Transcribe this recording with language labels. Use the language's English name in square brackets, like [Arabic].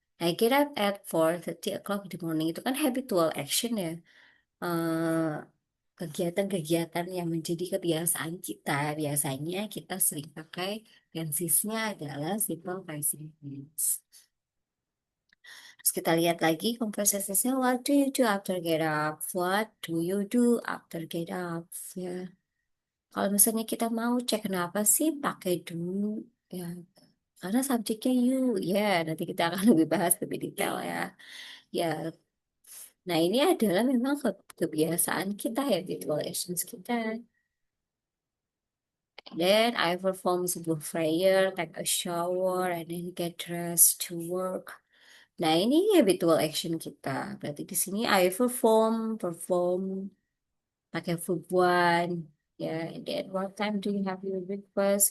[English] I get up at 4:30 o'clock in the morning [Indonesian] itu kan [English] habitual action ya. [Indonesian] Eh, Kegiatan-kegiatan yang menjadi kebiasaan kita. Biasanya kita sering pakai tensesnya adalah simple present tense. Terus kita lihat lagi conversationsnya, [English] what do you do after get up? What do you do after get up? [Indonesian] Ya. Kalau misalnya kita mau cek kenapa sih pakai do, ya karena subjeknya you, ya nanti kita akan lebih bahas lebih detail ya. Ya, nah ini adalah memang kebiasaan kita ya, actions kita. [English] Then I perform sebelum prayer, take a shower, and then get dressed to work. [Indonesian] Nah ini habitual action kita. Berarti di sini I perform pakai verb one. Ya, [English] and then what time do you have your breakfast?